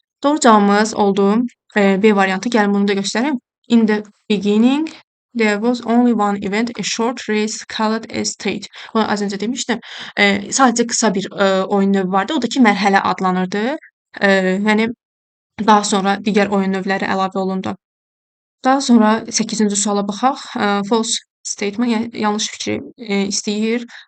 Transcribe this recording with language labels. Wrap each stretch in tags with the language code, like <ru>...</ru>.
<az>Doğru cavabımız oldu B variantı. Gəlin bunu da göstərim.</az> <en>In the beginning there was only one event, a short race called a stage.</en> <az>Bunu az öncə demişdim. Sadəcə qısa bir oyun növü vardı. O da ki, mərhələ adlanırdı. Yəni daha sonra digər oyun növləri əlavə olundu. Daha sonra 8-ci suala baxaq.</az> <en>False statement,</en> <az>yəni yanlış fikri istəyir.</az>